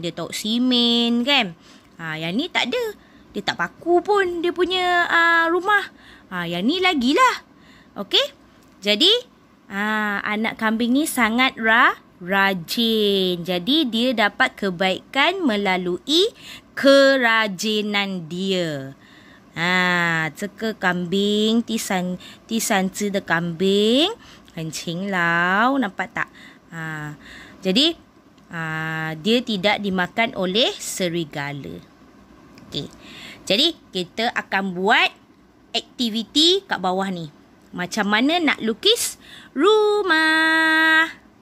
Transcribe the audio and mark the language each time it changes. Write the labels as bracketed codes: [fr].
[ms] Dia tahu simen kan. Yang ni tak ada. Dia tak paku pun dia punya rumah. Yang ni lagilah. Okey. Jadi anak kambing ni sangat rajin. Jadi dia dapat kebaikan melalui kerajinan dia. [zh] 这个kambing 第三只的kambing很勤劳, [ms] nampak tak? Jadi dia tidak dimakan oleh serigala. Okey. Jadi kita akan buat aktiviti kat bawah ni. Macam mana nak lukis rumah.